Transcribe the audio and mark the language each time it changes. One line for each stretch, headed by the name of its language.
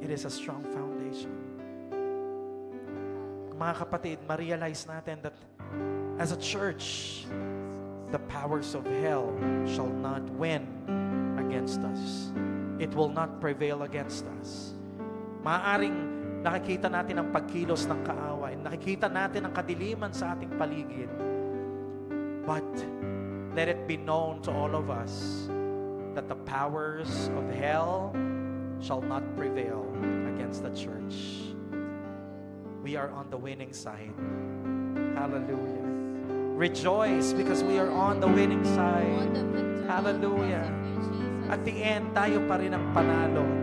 English: It is a strong foundation.
Filipino: Mga kapatid, ma-realize natin
English: that as a church, the powers of hell shall not win against us. It will not prevail against us.
Filipino: Maaaring nakikita natin ang pagkilos ng kaaway. Nakikita natin ang kadiliman sa ating paligid.
English: But let it be known to all of us that the powers of hell shall not prevail against the church. We are on the winning side. Hallelujah. Rejoice because we are on the winning side. Hallelujah. At the end,
Filipino: tayo pa rin ang panalo.